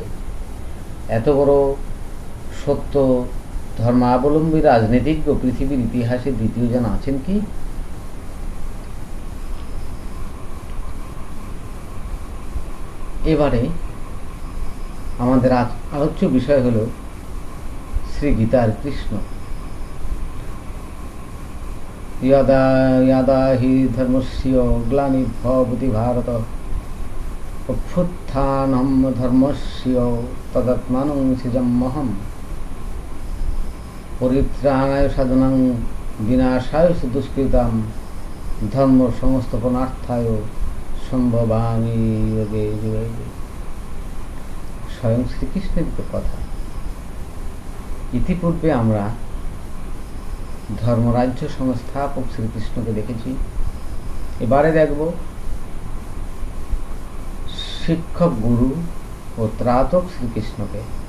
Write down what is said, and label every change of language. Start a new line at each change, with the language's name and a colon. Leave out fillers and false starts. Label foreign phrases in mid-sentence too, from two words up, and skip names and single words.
Bangla: এত বড় সত্য ধর্মাবলম্বী রাজনীতিজ্ঞ পৃথিবীর ইতিহাসে দ্বিতীয় জন আছেন কি? এবারে আমাদের আলোচ্য বিষয় হল শ্রী গীতার কৃষ্ণ।
Sanskrit: यदा यदा हि धर्मस्य ग्लानिर्भवति भारत अभ्युत्थानं धर्मस्य तदात्मानं सृजाम्यहम् परित्राणाय साधनां विनाशाय च दुष्कृतां धर्म संस्थापनार्थाय সম্ভবামি যোগে যুগে।
Bangla: স্বয়ং শ্রীকৃষ্ণের কথা। ইতিপূর্বে আমরা ধর্মরাজ্য সংস্থাপক শ্রীকৃষ্ণকে দেখেছি, এবারে দেখব শিক্ষক, গুরু ও ত্রাতক শ্রীকৃষ্ণকে।